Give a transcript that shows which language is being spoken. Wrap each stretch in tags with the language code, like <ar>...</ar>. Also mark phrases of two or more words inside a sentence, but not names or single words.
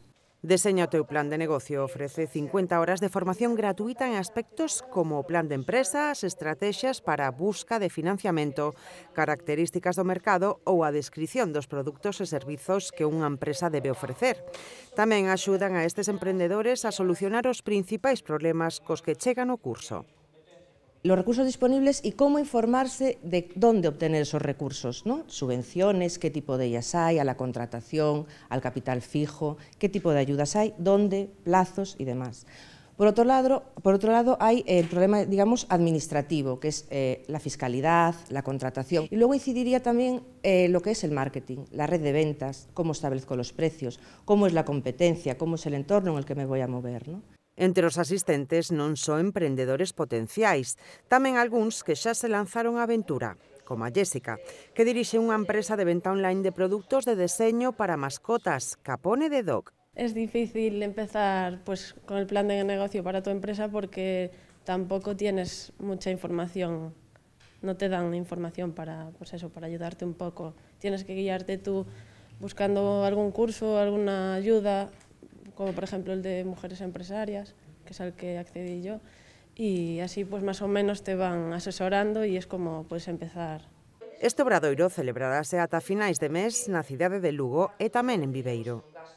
<gl>Deseña o teu plan de negocio ofrece 50 horas de formación gratuita en aspectos como o plan de empresa, as estrategias para a busca de financiamento, características do mercado ou a descrición dos produtos e servizos que unha empresa debe ofrecer. Tamén axudan a estes emprendedores a solucionar os principais problemas cos que chegan ao curso.</gl> <es>Los recursos disponibles y cómo informarse de dónde obtener esos recursos, ¿no? Subvenciones, qué tipo de ellas hay, a la contratación, al capital fijo, qué tipo de ayudas hay, dónde, plazos y demás. Por otro lado hay el problema, digamos, administrativo, que es la fiscalidad, la contratación. Y luego incidiría también lo que es el marketing, la red de ventas, cómo establezco los precios, cómo es la competencia, cómo es el entorno en el que me voy a mover, ¿no?</es> <gl>Entre os asistentes non só emprendedores potenciais, tamén algúns que xa se lanzaron á aventura, como a Jéssica, que dirixe unha empresa de venta online de produtos de deseño para mascotas, Capone de Dog.</gl> <es>Es difícil empezar con el plan de negocio para tu empresa porque tampoco tienes mucha información, no te dan información para ayudarte un poco. Tienes que guiarte tú buscando algún curso, alguna ayuda, como por ejemplo el de mujeres empresarias, que es al que accedí yo, y así pues más o menos te van asesorando y es como puedes empezar.</es> <gl>Este obradoiro celebrarase ata finais de mes na cidade de Lugo e tamén en Viveiro.</gl>